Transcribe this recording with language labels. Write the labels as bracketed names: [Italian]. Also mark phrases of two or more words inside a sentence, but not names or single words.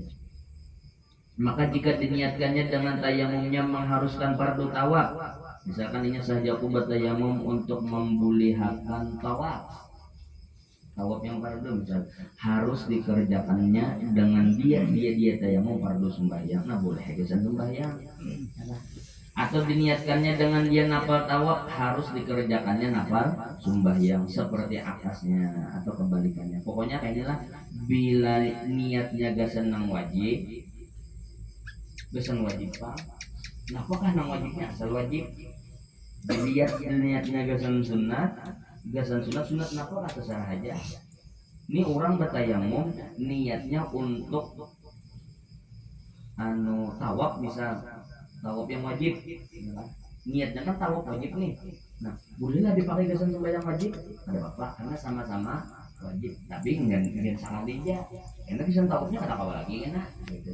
[Malay] Maka jika diniatkannya dengan tayamumnya mengharuskan fardu tawaf, misalkan ini saja aku bertayamum untuk membolehkan tawaf yang fardu misal harus dikerjakannya dengan dia tayamum fardu sembahyang. [Banjar] Nah boleh kesan sembahyang. [Malay] Atau diniatkannya dengan dia nafal tawaf harus dikerjakannya nafal sembahyang seperti akasnya atau kebalikannya. [Banjar] Pokoknya kayak inilah bila niatnya gasan nang wajib pak. Nah apakah nang wajibnya asal wajib? Dilihat niatnya gasan sunat nafal atau salah aja. Ini orang bertayamum niatnya untuk tawaf misal tawaf yang wajib niatnya kan tawaf wajib nih. Nah bolehlah dipakai gasan sembahyang wajib ada bapak karena sama-sama wajib tapi enggak salah dia karena gasan tawafnya ada kawa lagi kan gitu.